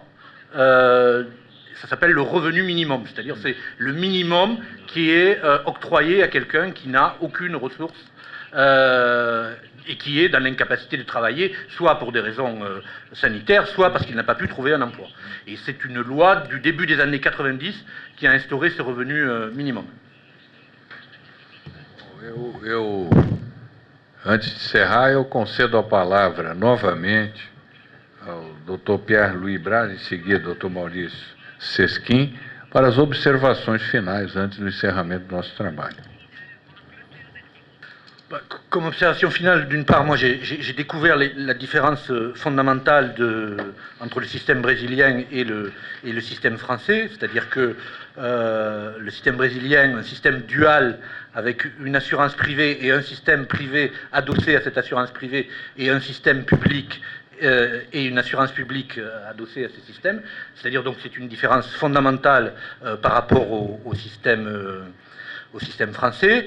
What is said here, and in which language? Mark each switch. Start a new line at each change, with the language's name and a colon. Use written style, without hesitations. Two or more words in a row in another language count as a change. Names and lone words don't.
French: Ça s'appelle le revenu minimum, c'est-à-dire c'est le minimum qui est octroyé à quelqu'un qui n'a aucune ressource et qui est dans l'incapacité de travailler, soit pour des raisons sanitaires, soit parce qu'il n'a pas pu trouver un emploi. Et c'est une loi du début des années 90 qui a instauré ce revenu minimum.
Portuguese: Antes de encerrar, eu concedo a palavra novamente ao Dr. Pierre Louis Braz, em seguida Dr. Maurício Sesquim, para as observações finais antes do encerramento do nosso trabalho.
French: Comme observation finale, d'une part, moi j'ai découvert la différence fondamentale entre le système brésilien et le système français, c'est-à-dire que le système brésilien, un système dual avec une assurance privée et un système privé adossé à cette assurance privée et un système public et une assurance publique adossée à ce système, c'est-à-dire donc c'est une différence fondamentale par rapport au système français.